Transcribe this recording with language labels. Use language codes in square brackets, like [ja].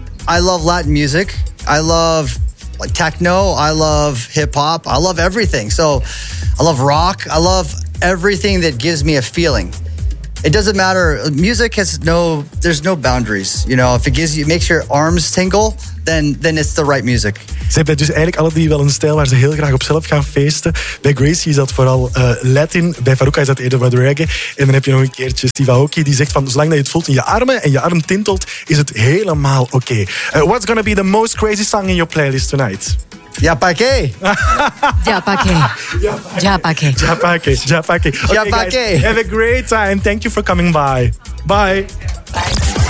[en] I love Latin music. I love like techno. I love hip hop. I love everything. So I love rock. I love everything that gives me a feeling. It doesn't matter. Music has there's no boundaries. You know, if it makes your arms tingle, then it's the right music. [nl] Ze hebben dus eigenlijk alle drie wel een stijl waar ze heel graag op zelf gaan feesten. Bij Gracie is dat vooral Latin. Bij Faruka is dat eerder wat reggae. En dan heb je nog een keertje Steve Aoki die zegt van zolang dat je het voelt in je armen en je arm tintelt, is het helemaal oké. [en] Okay. What's gonna be the most crazy song in your playlist tonight? Ja, paké. Ja, paké. Ja, paké. Ja, paké. Ja, paké. Ja, paké. Have a great time. Thank you for coming by. Bye. Bye.